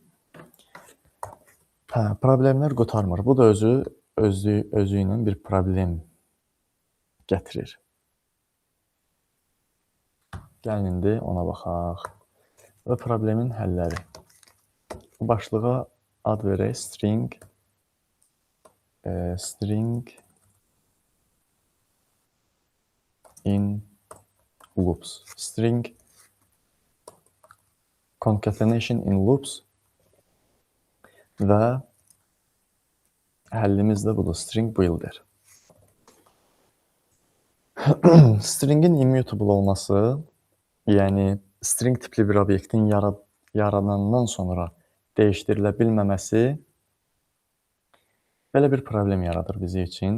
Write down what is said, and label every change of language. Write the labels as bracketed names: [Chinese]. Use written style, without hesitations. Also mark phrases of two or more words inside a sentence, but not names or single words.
[Azerbaijani] Problemlər qurtarmır. Bu da özü ilə bir problem gətirir. Gəlin indi ona baxaq. Və problemin həlləri. Başlığa ad verək [English] string in loops. String concatenation in loops [Azerbaijani] və həllimiz də budur. [English] String builder. [Azerbaijani] Stringin immutable olması, yəni string tipli bir obyektin yaradandan sonra dəyişdirilə bilməməsi belə bir problem yaradır bizi üçün.